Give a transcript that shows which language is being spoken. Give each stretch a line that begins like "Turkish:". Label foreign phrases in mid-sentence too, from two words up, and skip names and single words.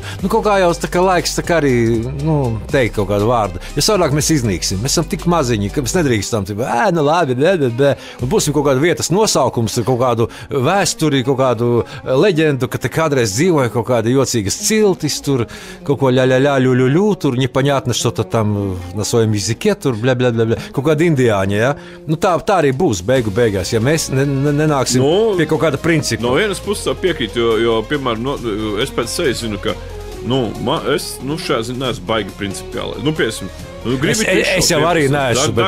Latvian: Kaut kā jau laiks arī teikt kaut kādu vārdu. Jo savādāk mēs iznīksim. Mēs esam tik maziņi, ka mēs nedrīkstam. Labi, un būsim kaut kāda vietas nosaukums, kaut kādu vēsturi, kaut kādu leģendu, ka te kādreiz dzīvoja kaut kāda jocīgas ciltis, tur kaut ko ļaļaļaļuļuļu, tur
Russian: непонятно что-то там на своем языке,
Latvian: tur bля, kaut kāda indiāņa, ja? Tā arī būs beigās, ja mēs nenāksim pie kaut kāda principa. No vienas puses piekrītu, jo piemēram, es pēc sevis zinu, ka es šajā ziņā neesmu baigi principiāli. Es jau arī neesmu.